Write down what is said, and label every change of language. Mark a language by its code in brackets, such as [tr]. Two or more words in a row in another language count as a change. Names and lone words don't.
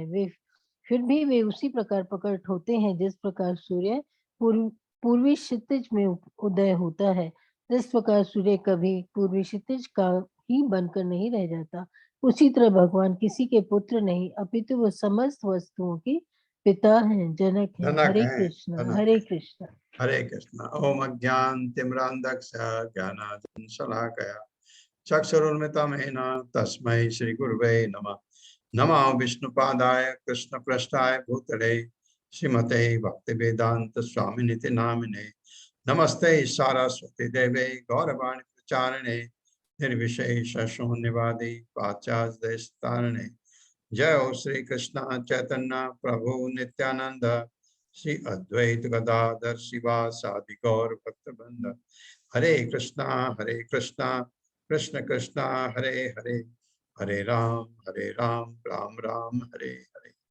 [hi] वे फिर भी वे उसी प्रकार प्रकट होते हैं जिस प्रकार सूर्य पूर्वी क्षितिज में उदय होता है। इस प्रकार सूर्य कभी पूर्वी क्षितिज का ही बनकर नहीं रह जाता। उसी तरह भगवान किसी के पुत्र नहीं, अपितु वो समस्त वस्तुओं के पिता हैं, जनक हैं। जनक हरे हैं, कृष्ण, जनक हरे हैं। कृष्ण। हरे कृष्ण। [sa] ओम अज्ञानतिमिरान्धस्य ज्ञानाञ्जनशलाकया चक्षुरुन्मिलितं येन तस्मै श्री गुरुवे नमः। नमो विष्णुपादाय कृष्णप्रेष्ठाय भूतले श्रीमते भक्ति वेदांत स्वामिनिति नामिने नमस्ते सारस्वती देवे गौरवाणी प्रचारिणे निर्विशेष शून्यवादी पाश्चात्य देशतारिणे। जय हो श्री कृष्ण चैतन्य प्रभु नित्यानंद श्री अद्वैत गदाधर शिवासादि गौर भक्तवृंद। हरे कृष्णा कृष्ण कृष्णा हरे हरे, हरे राम राम राम हरे हरे।